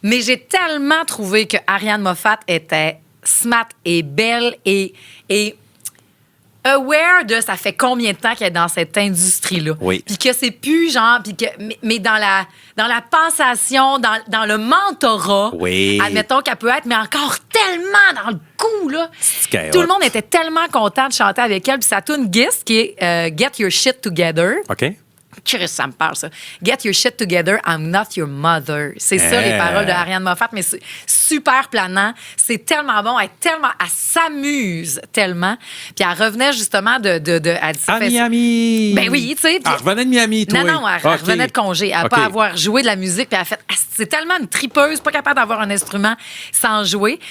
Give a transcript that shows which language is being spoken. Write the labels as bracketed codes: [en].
[fr] Mais j'ai tellement trouvé que Ariane Moffat était smart et belle et aware de ça fait combien de temps qu'elle est dans cette industrie-là. Oui. Puis que c'est plus genre, puis que, mais dans la pensation, dans le mentorat, Oui. admettons qu'elle peut être, mais encore tellement dans le coup, là. C'est Tout le monde était tellement content de chanter avec elle. Puis sa tune Gist, qui est Get Your Shit Together. OK. Chris, ça me parle, ça. [en] Get your shit together, I'm not your mother. [fr] C'est ça, les paroles de Ariane Moffat, mais c'est super planant. C'est tellement bon. Elle s'amuse tellement. Puis elle revenait justement de elle dit, À Miami. Ben oui, tu sais. Elle revenait de Miami, toi. Non, elle OK. revenait de congé. Elle n'a OK. pas avoir joué de la musique. Puis elle a fait, c'est tellement une tripeuse, pas capable d'avoir un instrument sans jouer.